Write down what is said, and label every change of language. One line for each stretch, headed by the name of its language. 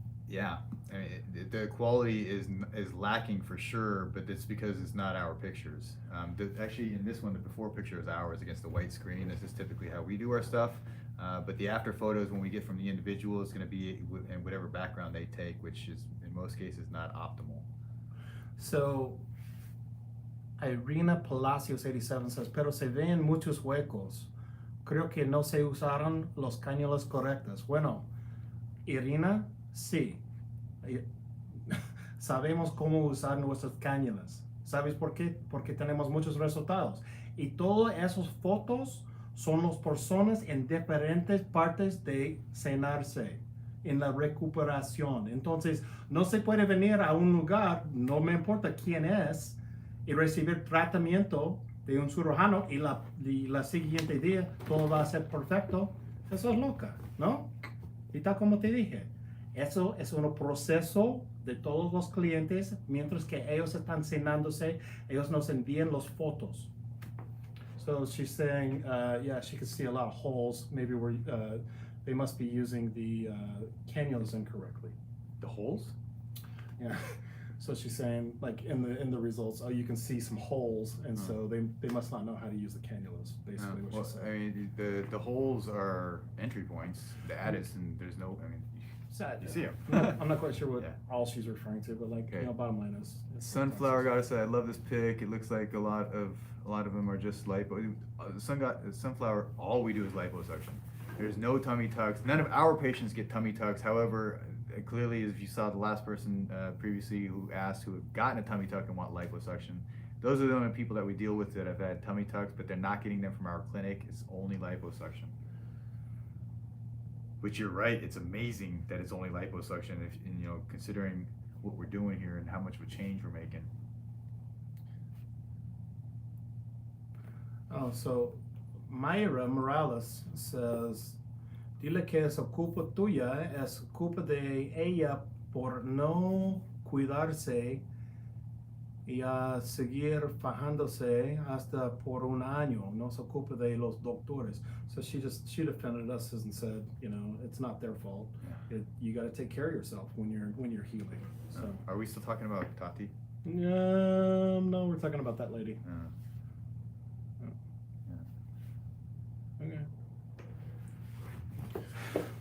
English: Yeah, I mean, the quality is lacking for sure, but it's because it's not our pictures. Actually, in this one, the before picture is ours against the white screen. This is typically how we do our stuff. But the after photos, when we get from the individual, is going to be in whatever background they take, which is in most cases not optimal. So Irina Palacios 87 says,
Spanish: pero se ven muchos huecos. Creo que no se usaron los cañuelos correctos. Bueno, Irina, sí. Sabemos cómo usar nuestros cañuelos. ¿Sabes por qué? Porque tenemos muchos resultados. Y todas esas fotos son las personas en diferentes partes de sanarse, en la recuperación. Entonces, no se puede venir a un lugar, no me importa quién es, y recibir tratamiento de un cirujano y la siguiente día todo va a ser perfecto. Eso es loca, ¿no? Y tal como te dije, eso es un proceso de todos los clientes. Mientras que ellos están sanándose, ellos nos envían las fotos.
English: So she's saying, yeah, she could see a lot of holes. Maybe they must be using the cannulas incorrectly. The holes? Yeah. So she's saying, like in the results, you can see some holes, and so they must not know how to use the cannulas. Basically, what she's saying. I mean, the holes are entry points. The Addison, there's no. I mean, you see them. I'm not quite sure what all she's referring to, but like, bottom line is. Sunflower Goddess said, "I love this pic. It looks like a lot of them are just lipo. Sunflower, all we do is liposuction. There's no tummy tucks. None of our patients get tummy tucks. However, clearly, as you saw the last person previously who asked, who have gotten a tummy tuck and want liposuction, those are the only people that we deal with that have had tummy tucks, but they're not getting them from our clinic. It's only liposuction." But you're right, it's amazing that it's only liposuction, considering what we're doing here and how much of a change we're making. Oh, so Mayra Morales says,
Spanish: dile que es culpa tuya, es culpa de ella por no cuidarse y a seguir fajándose hasta por un año. No es culpa de los doctores.
English: So she defended us and said, it's not their fault. Yeah. You got to take care of yourself when you're healing. So are we still talking about Tati? No, we're talking about that lady. Okay.